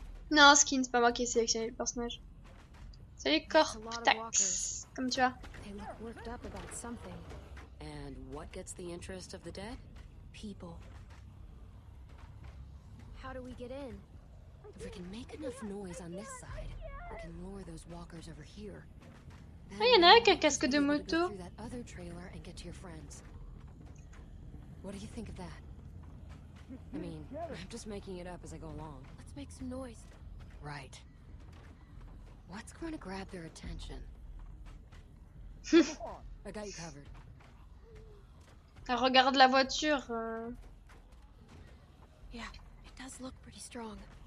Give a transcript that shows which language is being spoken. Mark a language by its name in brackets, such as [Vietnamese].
[French] Non, Skin, c'est pas moi qui ai sélectionné le personnage. Salut Corptax. Comme tu vas. [English] They look worked up about something. And what gets the interest of the dead? People. How do we get in? If we can make enough noise on this side, we can lure those walkers over here. [French] Ah, y'en a un qui a un casque de [English] Go [French] moto. [English] through that other trailer and get to your friends. What do you think of that? I mean, I'm just making it up as I go along. Let's make some noise. Right. What's going to grab their attention? I got you covered. [French] Elle regarde la voiture. [English] Yeah, it does look pretty strong.